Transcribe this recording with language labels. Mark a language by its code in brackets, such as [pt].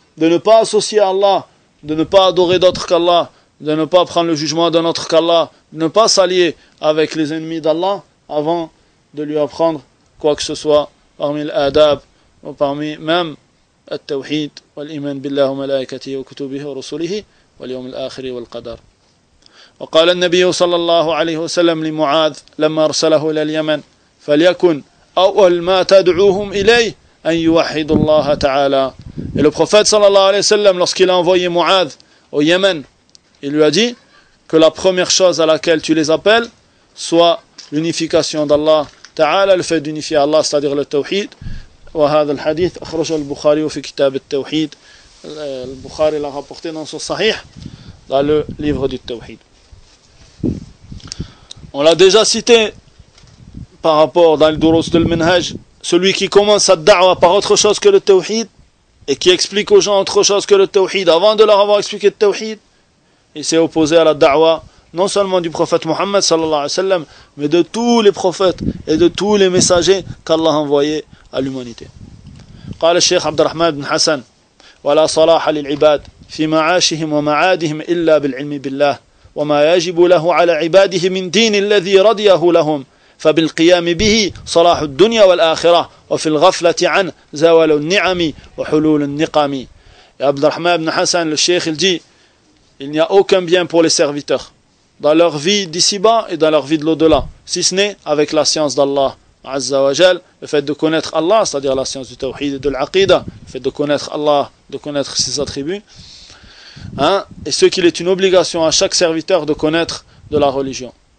[fr] de ne pas associer à Allah, de ne pas adorer d'autre qu'Allah, de ne pas prendre le jugement d'un autre qu'Allah, de ne pas s'allier avec les ennemis d'Allah avant de lui apprendre quoi que ce soit parmi l'adab ou parmi même [ar] التوحيد والإيمان بالله وملائكته وكتبه ورسله واليوم الآخر والقدر. وقال النبي صلى الله عليه وسلم لمعاذ لما أرسله إلى اليمن فليكن أول ما تدعوهم إليه أن يوحد الله تعالى. [fr] Et le prophète صلى الله عليه وسلم lorsqu'il a envoyé Mu'adh au Yémen, il lui a dit que la première chose à laquelle tu les appelles soit l'unification d'Allah تعالى, le fait d'unifier Allah, c'est-à-dire le tawhid. [ar] وهذا الحديث أخرجه البخاري في كتاب التوحيد البخاري [fr] l'a rapporté dans son sahih dans le livre du tawhid. On l'a déjà cité par rapport dans le durus de l'minhaj, celui qui commence sa da'wa par autre chose que le tawhid et qui explique aux gens autre chose que le tawhid avant de leur avoir expliqué le tawhid, il s'est opposé à la da'wa non seulement du prophète Mohammed sallallahu alayhi wa sallam mais de tous les prophètes et de tous les messagers qu'Allah a envoyés à l'humanité. [ar] قال الشيخ عبد الرحمن بن حسن ولا صلاح للعباد في معاشهم ومعادهم إلا بالعلم بالله وما يجب له على عباده من دين الذي رضيه لهم فبالقيام به صلاح الدنيا والآخرة وفي الغفلة عن زوال النعم وحلول النقم. [fr] عبد الرحمن بن حسن le cheikh il dit il n'y a aucun bien pour les serviteurs dans leur vie d'ici-bas et dans leur vie de l'au-delà si ce n'est avec la science d'Allah Azza wa Jal, le fait de connaître Allah, c'est-à-dire la science du tawhid et de l'aqidah, le fait de connaître Allah, de connaître ses attributs, hein, et ce qu'il est une obligation à chaque serviteur de connaître de la religion.